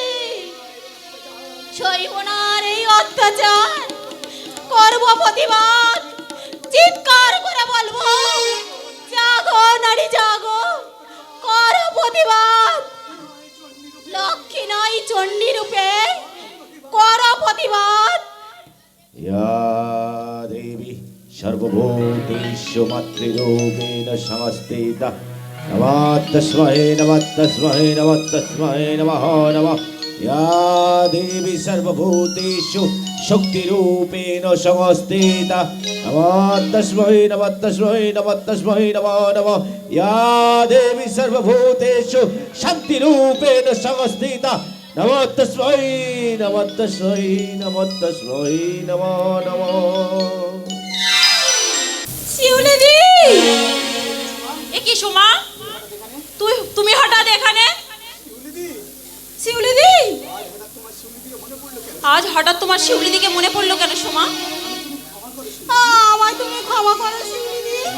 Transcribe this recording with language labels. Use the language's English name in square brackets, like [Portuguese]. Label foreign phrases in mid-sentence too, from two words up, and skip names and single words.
[Bangla] সইব না আর এই অত্যাচার, করব প্রতিবাদ, চিৎকার করে বলবো জাগো নারী জাগো, করো প্রতিবাদ। লক্ষ্মী নয় চণ্ডী রূপে করো প্রতিবাদ। [Sanskrit] या देवी सर्वभूतेषु मातृरूपेण संस्थिता नमस्तस्मै नमस्तस्मै नमस्तस्मै नमः नमः। या देवी सर्वभूतेषु शक्तिरूपेण संस्थिता नमस्तस्मै नमस्तस्मै नमस्तस्मै नमः नमः। या देवी सर्वभूतेषु शान्तिरूपेण संस्थिता नमस्तस्मै नमस्तस्मै नमस्तस्मै नमो नमो। [Bangla] শিউলিদি, এ কি সোমা, তুমি হঠাৎ এখানে? শিউলিদি, আজ হঠাৎ তোমার শিউলিদিকে মনে পড়লো কেন সোমা? আমায় তুমি ক্ষমা করো শিউলিদি।